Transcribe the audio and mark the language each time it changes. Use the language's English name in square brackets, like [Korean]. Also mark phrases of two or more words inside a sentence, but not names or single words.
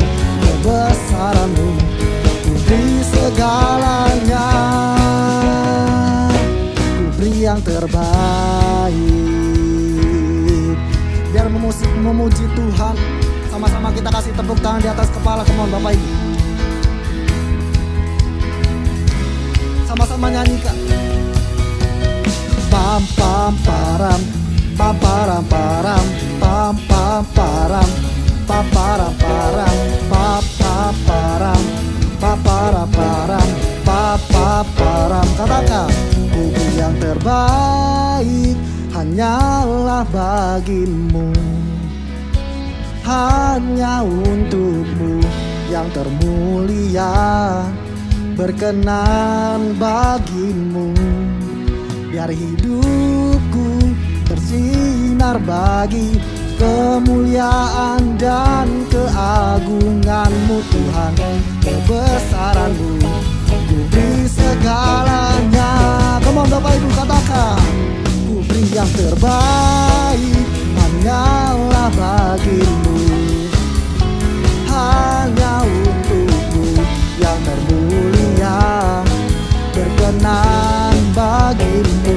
[Indonesian] Kebesaranmu ku beri segalanya, ku beri yang terbaik. Biar memuji Tuhan, sama-sama kita kasih tepuk tangan di atas kepala. [English] Come on [Indonesian] Bapak Ibu, sama-sama nyanyikan. Pam pam param, pam param param, pam pam param, pam param param, pam pam param, pam param param, pam pam param. Katakan, ku yang terbaik hanyalah bagimu, hanya untukmu yang termulia, berkenan bagimu. Biar hidupku bersinar bagi kemuliaan dan keagunganmu Tuhan. Kebesaranmu ku beri segalanya. [English] Come on [Indonesian] Bapak Ibu, katakan, ku beri yang terbaik hanyalah bagimu, hanya untukmu yang termulia, berkenan bagimu.